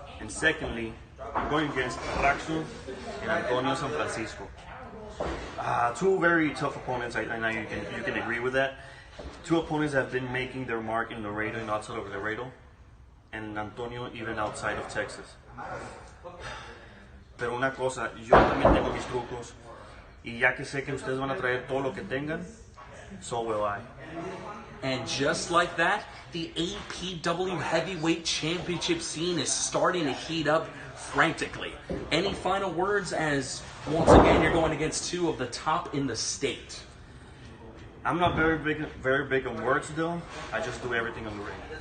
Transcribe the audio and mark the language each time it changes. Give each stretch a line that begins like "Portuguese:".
English: And secondly, I'm going against Raxo and Antonio San Francisco. 2 very tough opponents. I know you can agree with that. 2 opponents have been making their mark in Laredo and outside of Laredo, and Antonio even outside of Texas.
Spanish: Pero una cosa, yo también tengo mis trucos, y ya que sé que ustedes van a traer todo lo que tengan,
English: so will I. And just like that, the APW Heavyweight Championship scene is starting to heat up frantically. Any final words, as once again you're going against 2 of the top in the state? I'm not very big on words, though. I just do everything on the ring.